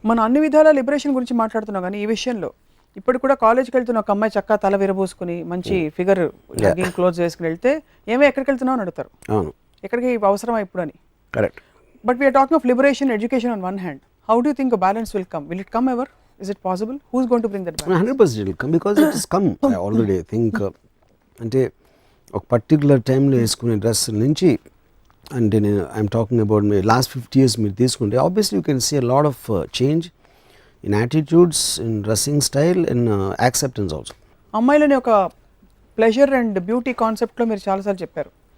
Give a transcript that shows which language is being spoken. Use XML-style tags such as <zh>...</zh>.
<te>మనం అన్ని విధాల లిబరేషన్ గురించి మాట్లాడుతున్నాం, కానీ ఈ విషయంలో ఇప్పుడు కూడా కాలేజ్కి వెళ్తున్న ఒక అమ్మాయి చక్కగా తల విరబోసుకుని మంచి ఫిగర్ క్లోజ్ వేసుకుని వెళ్తే ఎక్కడికి వెళ్తున్నావు అని అడుగుతారు. అవును, ఎక్కడికి అవసరమా ఇప్పుడు అని. Correct.</te> <en>But we are talking of liberation, education on one hand. How do think a balance will come? Will it come ever? Is it possible? Who's going to bring that balance? 100% it will come because it has come already. I think</en> <te>అంటే ఒక particular టైంలో వేసుకునే dress నుంచి, అంటే నేను</te> <en>I'm talking about me last 50 years</en> <te>మీరు తీసుకుంటే</te> <en>Obviously you can see a lot of change in attitudes, in dressing style, in acceptance also.</en> <te>అమ్మాయిలని ఒక ప్లెజర్ అండ్ బ్యూటీ కాన్సెప్ట్లో మీరు చాలాసార్లు చెప్పారు.</te>